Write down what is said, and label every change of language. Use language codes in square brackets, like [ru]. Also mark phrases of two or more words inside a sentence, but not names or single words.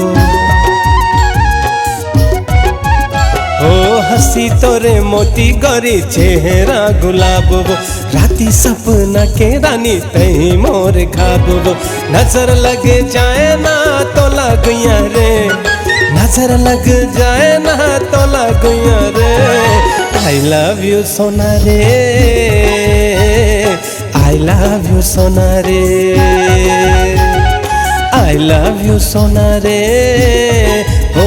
[hne] ओ हसी तोरे मोती गोरी चेहरा गुलाब वो, राती सपना के रानी नहीं मोर खाब वो। नजर लग जाए ना तो लगुया रे, नजर लग जाए ना तो लगुया रे। [en] I love you [hne] सोना रे, [en] I love you [hne] सोना रे, [en] I love you [hne] सोना रे, हो